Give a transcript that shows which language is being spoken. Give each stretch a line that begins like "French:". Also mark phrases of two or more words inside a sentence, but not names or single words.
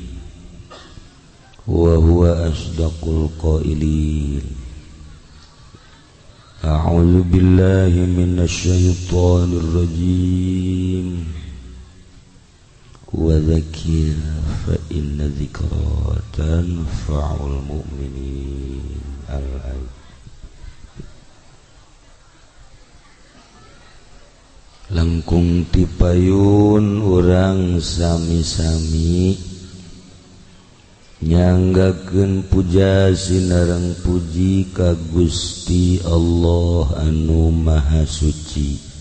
Arabic: وهو أصدق القائلين أعوذ بالله من الشيطان الرجيم وذكر فإن ذكرى تنفع المؤمنين الآية
Sundanese: langkung tipayun urang sami-sami nyanggakeun puja sinareng puji ka Gusti Allah anu maha suci